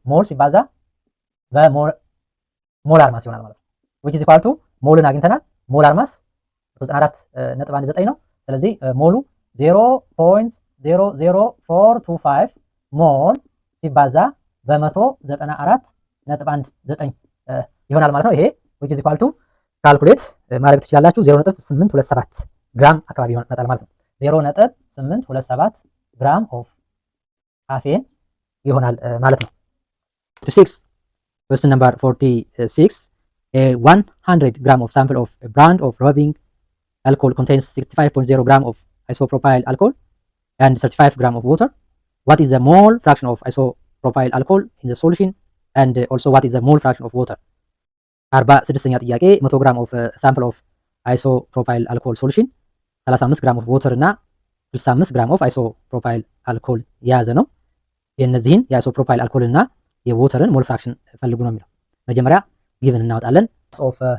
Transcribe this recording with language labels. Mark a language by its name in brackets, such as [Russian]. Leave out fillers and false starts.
[Amharic] ሞል ሲባዛ በሞላር ማስ ይሆናል ማለት ነው። [English] which is equal to [Amharic] ሞልን አግኝተናል። ሞላር ማስ 94.19 ነው። ስለዚህ ሞሉ 0.00425 ሞል ሲባዛ በ194.19 ይሆናል ማለት ነው። ይሄ which is equal to ካልኩሌት ማድረግ ትችላላችሁ 0.827 ግራም አካባቢ ይመጣል ማለት ነው። 0.827 ግራም ኦፍ ካፌን ይሆናል ማለት ነው። [English] 6 question number 46 a 100 gram of sample of a brand of rubbing alcohol contains 65.0 gram of isopropyl alcohol and 35 gram of water. What is the mole fraction of isopropyl alcohol in the solution and also what is the mole fraction of water? [Amharic] 46ኛ ጥያቄ 100 ግራም ኦፍ ሳምፕል ኦፍ አይሶፕሮፓይል አልኮል ሶሉሽን 35 ግራም ኦፍ ዋተር እና 65 ግራም ኦፍ አይሶፕሮፓይል አልኮል የያዘ ነው። የእነዚህን የአይሶፕሮፓይል አልኮል እና የዋተርን ሞል ፍራክሽን ፈልጉ ነው የሚለው። መጀመሪያ ጊቭን እናወጣለን። ኦፍ